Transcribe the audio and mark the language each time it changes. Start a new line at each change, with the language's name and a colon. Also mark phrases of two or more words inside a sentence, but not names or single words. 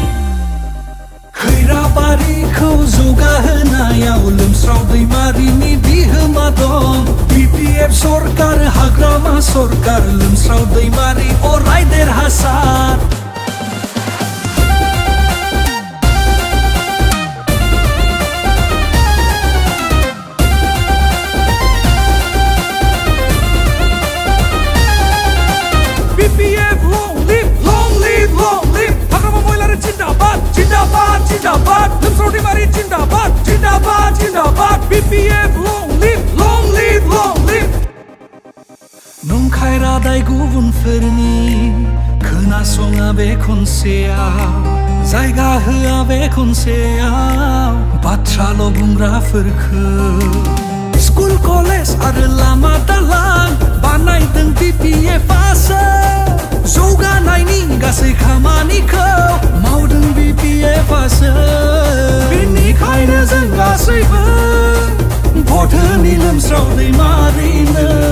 Bodo: खैराबारिखौ जौगाहोनायाव लोमस्राव दैमारिनि बिहोमा दं BPF सरकार हाग्रामा सरकार लोमस्राव दैमारि अराय देरहासार BPF
English: long live, long live, long live.
Hindi: Hagrama Moilare जिंदाबाद, जिंदाबाद, जिंदाबाद. Limsrau दैमारि जिंदाबाद, जिंदाबाद, जिंदाबाद.
English: BPF long live, long live, long live.
Bodo: नंखाय रादाय गुबुनफोरनि खोनासङा बे खनसेयाव जायगा होआ बे खनसेयाव बाथ्राल' बुंग्राफोरखौ स्कुल कलेज आरो लामा दालां बानायदों BPF-आसो जौगानायनि गासै खामानिखौ मावदों BPF-आसो बेनिखायनो जों गासैबो भट होनि लोमस्राव दैमारिनो